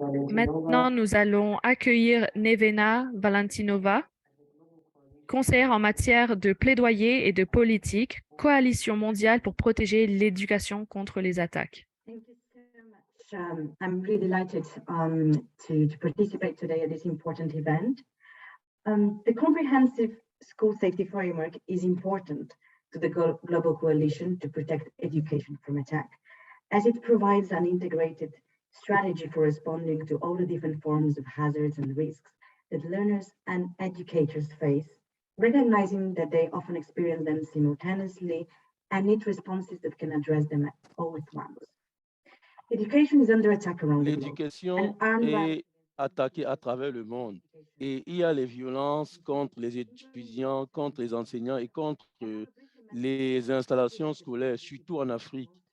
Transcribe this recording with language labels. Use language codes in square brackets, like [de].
[fr] Maintenant, nous allons accueillir Nevena Valentinova, conseillère en matière de plaidoyer et de politique, Coalition mondiale pour protéger l'éducation contre les attaques. [en] I'm really delighted to participate today at this important event. The comprehensive school safety framework is important to the global coalition to protect education from attack, as it provides an integrated strategy for responding to all the different forms of hazards and risks that learners and educators face, recognizing that they often experience them simultaneously and need responses that can address them all at once. Education is under attack around the globe. [fr] L'éducation est attaquée à travers le monde et il y a les violences contre les étudiants, contre les enseignants et contre les installations scolaires, surtout en Afrique.